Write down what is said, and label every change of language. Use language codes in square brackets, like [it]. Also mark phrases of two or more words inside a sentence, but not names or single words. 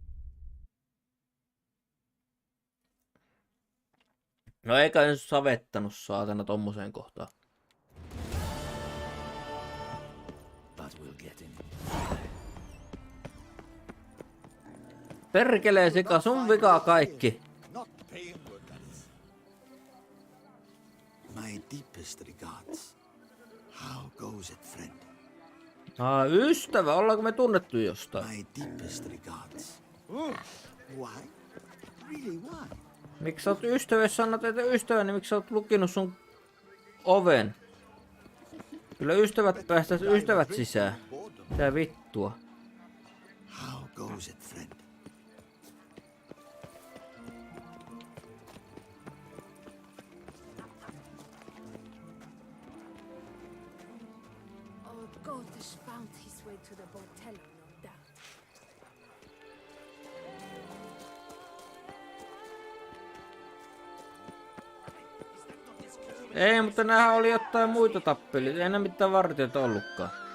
[fi] No eikä nyt savettanut saatana tommoseen kohtaan. [en] But we'll get him. [fi] Perkelee sika, sun vikaa kaikki. [en] Not paying your debts. My deepest regards. How goes it, friend? [fi] Ystävä, ollaanko me tunnettu jostain? [en] My deepest regards. Why? Really, why? Miksi sä oot ystävä, jos sanot, että ystävä, niin miksi sä oot lukinut sun oven? Kyllä ystävät päästäis ystävät sisään. [fi] Mitä vittua? [en] How goes it, friend? Oh, Gotish found his way to the Bordello, no doubt. [fi] Ei, mutta näähän oli jotain muita tappelia. Ei enää mitään vartijoita ollutkaan.